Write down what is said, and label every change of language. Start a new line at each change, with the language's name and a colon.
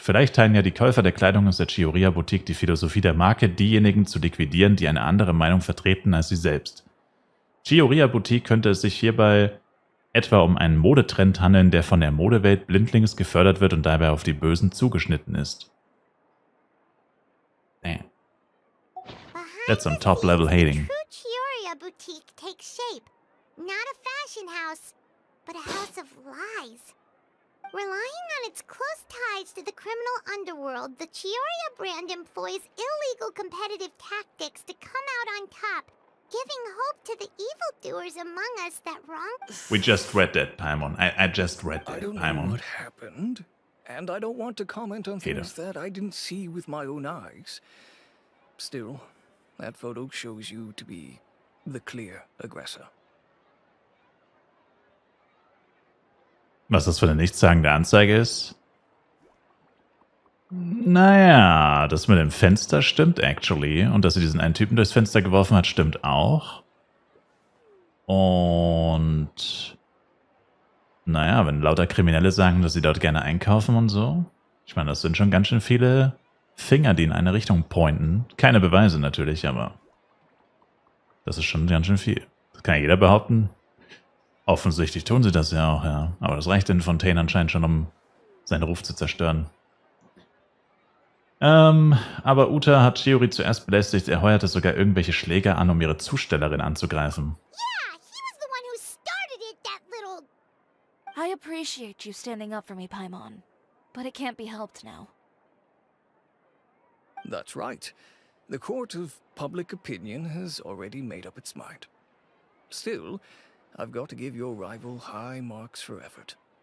German: Vielleicht teilen ja die Käufer der Kleidung aus der Chioria-Boutique die Philosophie der Marke, diejenigen zu liquidieren, die eine andere Meinung vertreten als sie selbst. Chioria-Boutique könnte es sich hierbei etwa um einen Modetrend handeln, der von der Modewelt blindlings gefördert wird und dabei auf die Bösen zugeschnitten ist.
English: Damn. That's some top-level hating. True Chioria boutique takes shape. Not a fashion house, but a house of lies. Relying on its close ties to the criminal underworld, the Chioria brand employs illegal competitive tactics to come out on top, giving hope to the evildoers among us that wrong. We just read that, Paimon. I just read that, I don't know Paimon. what happened, and I don't want to comment on Peter. things that I didn't see with my own eyes. Still, that photo shows you to be the clear aggressor.
German: Was das für eine nichtssagende Anzeige ist? Naja, das mit dem Fenster stimmt actually. Und dass sie diesen einen Typen durchs Fenster geworfen hat, stimmt auch. Und naja, wenn lauter Kriminelle sagen, dass sie dort gerne einkaufen und so. Ich meine, das sind schon ganz schön viele Finger, die in eine Richtung pointen. Keine Beweise natürlich, aber das ist schon ganz schön viel. Das kann ja jeder behaupten. Offensichtlich tun sie das ja auch, ja. Aber das reicht den Fontaine anscheinend schon, um seinen Ruf zu zerstören. Aber Uta hat Chiori zuerst belästigt, er heuerte sogar irgendwelche Schläger an, um ihre Zustellerin anzugreifen.
English: Yeah, he was the one who started it, that little... I appreciate you standing up for me, Paimon. But it can't be helped now. That's right. The court of public opinion has already made up its mind. Still, I've got to give your rival high marks for effort.